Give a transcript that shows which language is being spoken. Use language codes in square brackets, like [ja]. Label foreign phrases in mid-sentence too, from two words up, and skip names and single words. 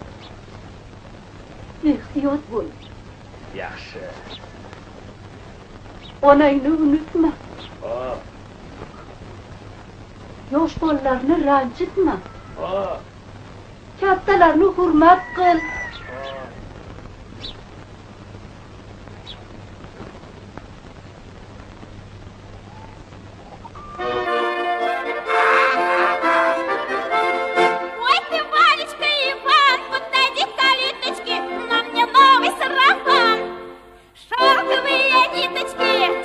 [uz] ehtiyot bo'l. Yaxshi. Onangni unutma. Xo'p, Yosh bolalarni ranjitma. xo'p, Kattalarni hurmat qil. xo'p. [ru] Ой ты, Валечка, Иван, подойди к калиточке, на мне новый сарафан, шелковые ниточки.